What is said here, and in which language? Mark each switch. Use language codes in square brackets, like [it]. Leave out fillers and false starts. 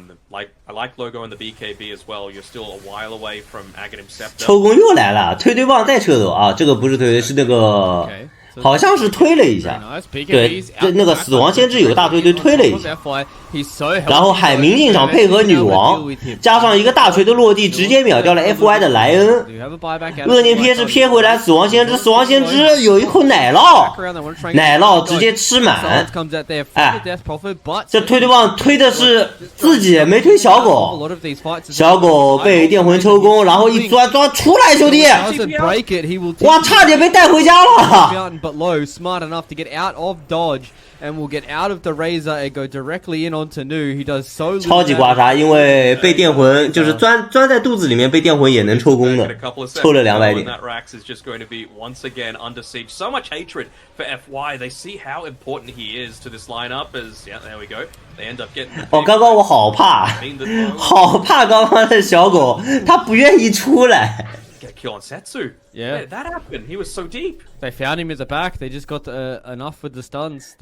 [en] I like Logo in the BKB as well. You're still a while away from Aghanim Scepter. [zh] 抽弓又来了，推棒再撤走啊！这个不是推，是那个。好像是推了一下，对，这那个死亡先知有大推推了一下，然后海明进场配合女王，加上一个大锤的落地，直接秒掉了 FY 的莱恩。恶念瞥是瞥回来死亡先知，死亡先知有一口奶酪直接吃满。哎，这推棒推的是自己，没推小狗。小狗被电魂抽弓，然后一钻出来，兄弟！哇，差点被带回家了。 [en] But low, smart enough to get out of dodge and will get out of the Razor and go directly in onto Nu. He does so little. [zh] 超级刮痧，因为被电魂就是钻在肚子里面被电魂也能抽弓的，抽了200点。 [en] That Rax is just going to be once again under siege. So much hatred for FY. They see how important he is to this lineup. As yeah, there we go. They end up getting. [zh] 哦，刚刚我好怕刚刚的小狗，它不愿意出来。 [en] Get a kill on Setsu. Yeah, that happened. He was so deep. They found him at the back. They just got enough with the stuns.